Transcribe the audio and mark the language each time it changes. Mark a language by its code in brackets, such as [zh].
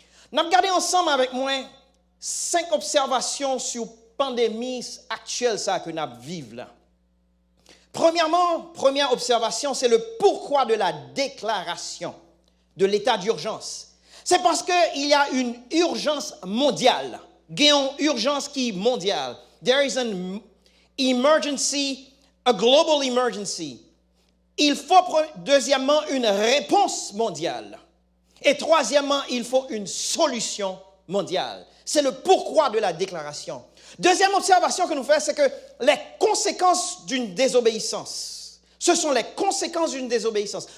[fr] Nous avons regardé ensemble avec moi 5 observations sur la pandémie actuelle que nous vivons là. Premièrement, première observation, c'est le pourquoi de la déclaration de l'état d'urgence. C'est parce qu'il y a une urgence mondiale. Il y a une urgence qui est mondiale. [en] There is an emergency, a global emergency. [fr] Il faut, deuxièmement, une réponse mondiale. Et troisièmement, il faut une solution mondiale. C'est le pourquoi de la déclaration. Deuxième observation que nous faisons, c'est que les conséquences d'une désobéissance, ce sont les conséquences d'une désobéissance.